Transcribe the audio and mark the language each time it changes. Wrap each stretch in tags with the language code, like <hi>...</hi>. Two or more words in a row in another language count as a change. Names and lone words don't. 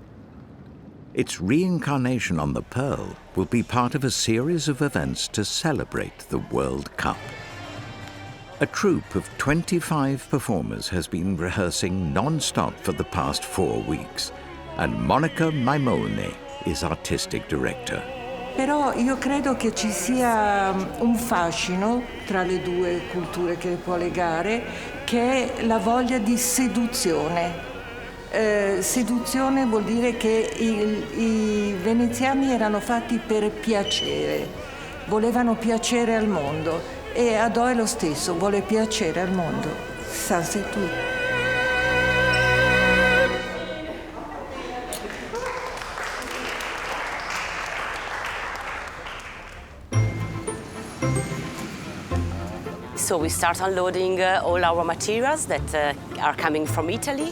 <en>Its reincarnation on the Pearl will be part of a series of events to celebrate the World Cup. A troupe of 25 performers has been rehearsing non-stop for the past 4 weeks, and Monica Maimone is artistic director.</en> <it>Però io credo che ci sia un fascino tra le due culture che le può legare, che è la voglia di seduzione. Seduzione vuol dire che i veneziani erano fatti per piacere, volevano piacere al mondo e Adò è lo stesso, vuole piacere al mondo.</it> <fr>Ça c'est tout.</fr> <en>So we start unloading all our materials that are coming from Italy.</en>